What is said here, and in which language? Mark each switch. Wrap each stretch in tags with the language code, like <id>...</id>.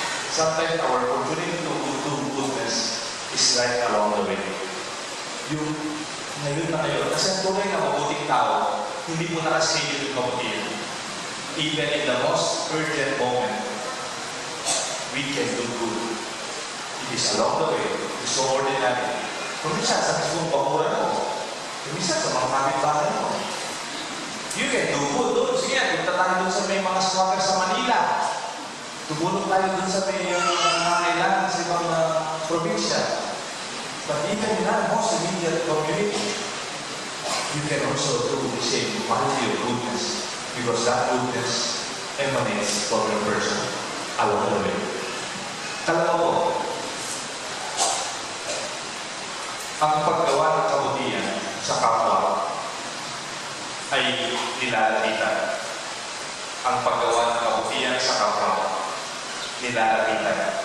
<en>Sometimes our opportunity to do goodness is right along the way.</en> <tl>Yung ngayon na ngayon, kasi ang tunay na mabuting tao, hindi mo nakaschedule yung kabutihan.</tl> <en>Even in the most urgent moment, we can do good. It is along the way. It's so ordinary.</en> <tl>Kung minsan, sa mismong pamuran mo, kung minsan, sa mga kapitbahay mo,</tl> <en>you can do good</en> <tl>doon. Sige, punta tayo doon sa may mga squatter sa Manila. Tumulong tayo doon sa may mga kailangan sa ibang probinsya.</tl> <en>But even in our most immediate community, you can also do the same quality of goodness because that goodness emanates from your person along the way.</en> <tl>Kalawa po, ang paggawa ng kabutihan sa kapwa ay nilalapitan. Ang paggawa ng kabutihan sa kapwa, nilalapitan.</tl>